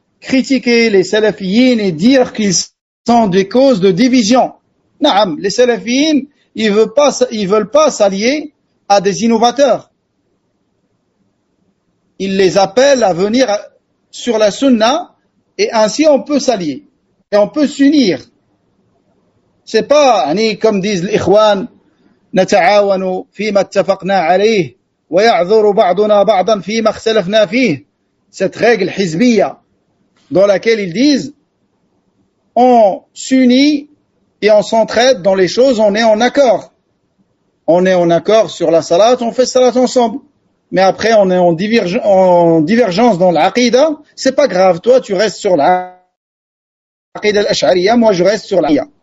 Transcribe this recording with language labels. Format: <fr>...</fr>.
<fr>critiquer les salafiyyin et dire qu'ils sont des causes de division. Naam, les salafiyyin, ils veulent pas s'allier à des innovateurs. Ils les appellent à venir sur la sunna et ainsi on peut s'allier et on peut s'unir. C'est pas comme disent les ikhwan,</fr> <ar>نتعاون فيما اتفقنا عليه ويعذر بعضنا بعضا فيما اختلفنا فيه.</ar> <fr>Cette règle hizbiya dans laquelle ils disent on s'unit et on s'entraide dans les choses, on est en accord. On est en accord sur la salat, on fait salat ensemble. Mais après on est en divergence dans l'aqidah, c'est pas grave, toi tu restes sur l'aqidah al-ash'ariyya, moi je reste sur l'aqidah.</fr>